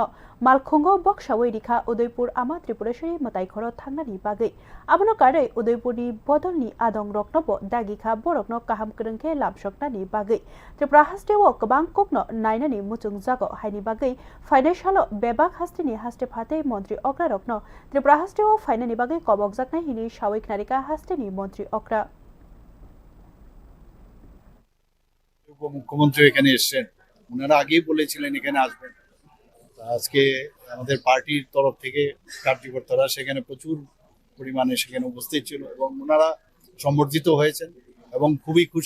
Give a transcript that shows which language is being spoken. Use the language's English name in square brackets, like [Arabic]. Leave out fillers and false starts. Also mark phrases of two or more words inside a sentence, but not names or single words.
[Kok Borok] मालखुंगो बक्सावै रिखा उदयपुर आमा त्रिपुरेश्वरी मताइखरो थांनानि बागै आबनो कारै उदयपुरनि बदलनि आदं रक्नबो दागिखा बरकनो काहाम करंखे लामसकनानि बागै त्रिपुरा हास्टेओ गोबां ककनो नायनानि मुचुं जागो हायनि बागै फाइनेशालो बेबाक हास्टेनि हास्टे फाते मंत्री अक्रा रक्नो त्रिपुरा हास्टेओ फाइनानि बागै कबक जाकनाय हिनि सावैक नारिका हास्टेनि मंत्री अक्रा [Bangla] মুখ্যমন্ত্রী এখানে এসেছেন, ওনারা আগেই বলেছিলেন এখানে আসবেন। আজকে আমাদের পার্টির তরফ থেকে কার্যকর্তারা সেখানে প্রচুর পরিমাণে সেখানে উপস্থিত ছিল এবং ওনারা সম্বর্ধিত হয়েছেন এবং খুবই খুশি।